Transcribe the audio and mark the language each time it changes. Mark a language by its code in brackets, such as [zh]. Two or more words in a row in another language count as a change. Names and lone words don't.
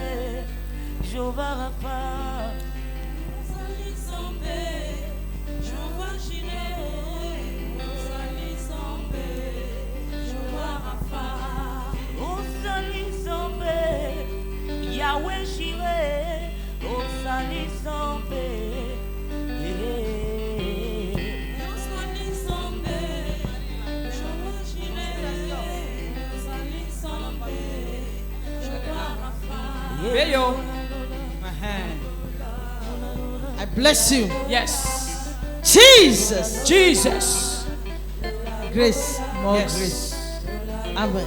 [ln] Jéhovah Rapha Ozali Nzambe Jéhovah Jireh Ozali Nzambe Jéhovah Rapha Ozali Nzambe Yahweh Jireh Ozali Nzambe Ozali Nzambe Jéhovah Jireh Ozali Nzambe Jéhovah Rapha Beyo. [en] I bless you. Yes. Jesus. Jesus. Grace. More Yes. grace. Amen.